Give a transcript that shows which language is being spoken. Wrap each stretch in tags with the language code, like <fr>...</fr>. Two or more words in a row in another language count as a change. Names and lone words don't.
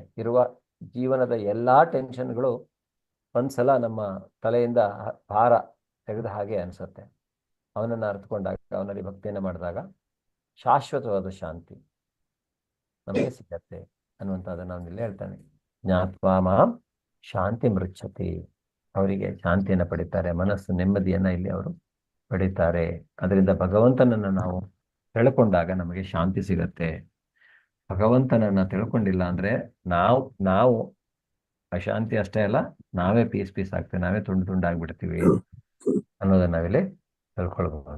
<kn>ಇರುವ ಜೀವನದ ಎಲ್ಲಾ ಟೆನ್ಷನ್ಗಳು ಒಂದ್ಸಲ ನಮ್ಮ ತಲೆಯಿಂದ ಭಾರ ತೆಗೆದ ಹಾಗೆ ಅನ್ಸುತ್ತೆ. ಅವನನ್ನು ಅರ್ಥಕೊಂಡಾಗ, ಅವನಲ್ಲಿ ಭಕ್ತಿಯನ್ನು ಮಾಡಿದಾಗ ಶಾಶ್ವತವಾದ ಶಾಂತಿ ನಮಗೆ ಸಿಗತ್ತೆ ಅನ್ನುವಂಥದ್ದನ್ನು ಅವನಿಲ್ಲಿ ಹೇಳ್ತಾನೆ.</kn> <sa>ಜ್ಞಾತ್ವಾ ಮಾಂ ಶಾಂತಿ ಮೃಚ್ಛತಿ.</sa> <kn>ಅವರಿಗೆ ಶಾಂತಿಯನ್ನು ಪಡಿತಾರೆ, ಮನಸ್ಸು ನೆಮ್ಮದಿಯನ್ನ ಇಲ್ಲಿ ಅವರು ಪಡಿತಾರೆ. ಅದರಿಂದ ಭಗವಂತನನ್ನು ನಾವು ತಿಳ್ಕೊಂಡಾಗ ನಮಗೆ ಶಾಂತಿ ಸಿಗತ್ತೆ. ಭಗವಂತನನ್ನ ತಿಳ್ಕೊಂಡಿಲ್ಲ ಅಂದ್ರೆ ನಾವು ನಾವು ಅಶಾಂತಿ ಅಷ್ಟೇ ಅಲ್ಲ, ನಾವೇ</kn> <en>piece piece</en> <kn>ಆಗ್ತೇವೆ, ನಾವೇ ತುಂಡು ತುಂಡಾಗ್ಬಿಡ್ತೀವಿ ಅನ್ನೋದನ್ನ ನಾವಿಲ್ಲಿ ತಿಳ್ಕೊಳ್ಬಹುದು.</kn>